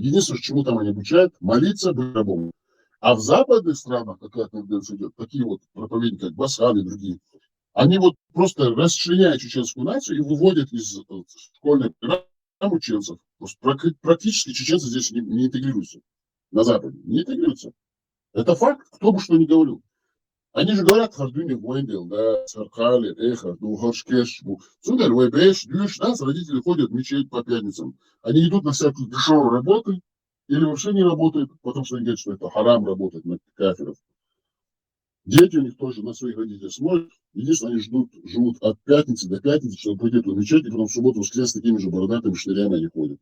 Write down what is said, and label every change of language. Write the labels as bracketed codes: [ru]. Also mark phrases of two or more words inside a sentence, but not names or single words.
[ru] Единственное, чему там они обучают, молиться, быть рабом. А в западных странах, какая тенденция идет, такие вот проповедники, как Басхан и другие, они вот просто расчленяют чеченскую нацию и выводят из школьной программы чеченцев. Практически чеченцы здесь не интегрируются. На Западе не интегрируются. Это факт, кто бы что ни говорил. Они же говорят, [ce] Хардуни, Войндел, да, Саркали, Эхар, Харшкеш, Сударь, Вайбеш, Дюш, [ru] нас родители ходят в мечеть по пятницам. Они идут на всякие дешевые работы или вообще не работают, потому что они говорят, что это харам работать на кафиров. Дети у них тоже на своих родителей смотрят. Единственное, они живут от пятницы до пятницы, чтобы пойти в мечеть, и потом в субботу, воскрес с такими же бородатыми штырями они ходят.